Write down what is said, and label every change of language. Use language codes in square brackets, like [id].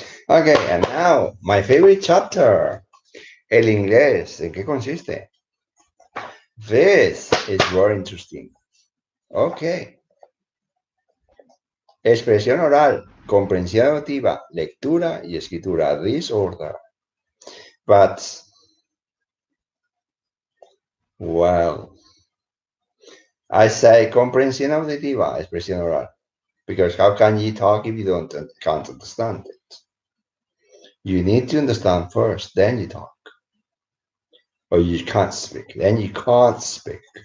[en] Okay, and now my favorite chapter, [es] el inglés. ¿En qué consiste? [en] This is very interesting. Okay. [es] Expresión oral, comprensión auditiva, lectura y escritura. [en] This order. But, well, I say [es] comprensión auditiva, expresión oral. [en] Because how can you talk if you can't understand it? You need to understand first, then you talk. Or you can't speak, then you can't speak.